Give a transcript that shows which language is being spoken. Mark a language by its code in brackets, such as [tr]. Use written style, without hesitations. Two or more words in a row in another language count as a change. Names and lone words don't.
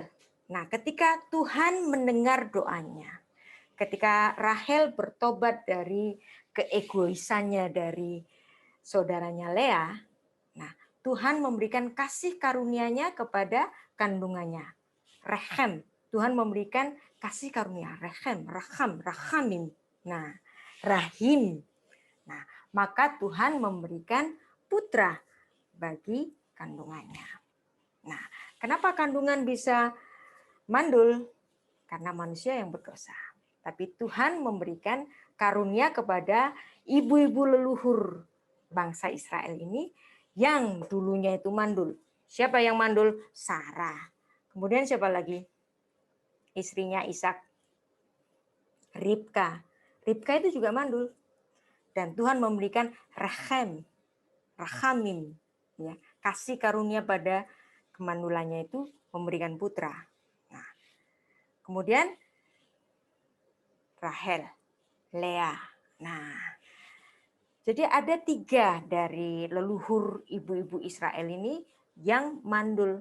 [id] Nah, ketika Tuhan mendengar doanya, ketika Rahel bertobat dari keegoisannya dari saudaranya Lea, nah, Tuhan memberikan kasih karunia-Nya kepada kandungannya. Rechem, Tuhan memberikan kasih karunia, [he] רחם, רחם, רחמים. [id] Nah, rahim. Nah, maka Tuhan memberikan putra bagi kandungannya. Nah, kenapa kandungan bisa mandul? Karena manusia yang berdosa. Tapi Tuhan memberikan karunia kepada ibu-ibu leluhur bangsa Israel ini yang dulunya itu mandul. Siapa yang mandul? Sarah. Kemudian siapa lagi? Istrinya Ishak. Ribka. Ribka itu juga mandul. Dan Tuhan memberikan [he] רחם, רחמים, [id] ya, kasih karunia pada kemandulannya itu memberikan putra. Nah, kemudian Rahel, Lea. Nah, jadi ada 3 dari leluhur ibu-ibu Israel ini yang mandul.